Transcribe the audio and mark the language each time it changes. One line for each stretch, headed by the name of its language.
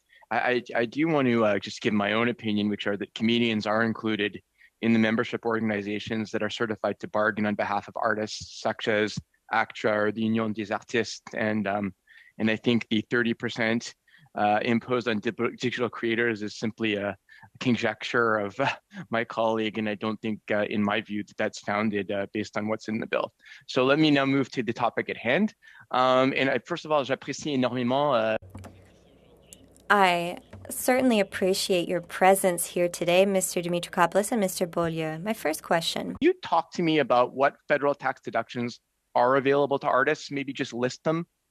English: I do want to just give my own opinion, which are that comedians are included in the membership organizations that are certified to bargain on behalf of artists, such as ACTRA or the Union des Artistes. And I think the 30% imposed on digital creators is simply a conjecture of my colleague, and I don't think, in my view, that's founded based on what's in the bill. So let me now move to the topic at hand. First of all,
French: j'apprécie énormément.
English: I certainly appreciate your presence here today, Mr. Dimitrokopoulos and Mr. Beaulieu. My first question. Can you talk to me about what federal tax deductions are available to artists? Maybe just list them.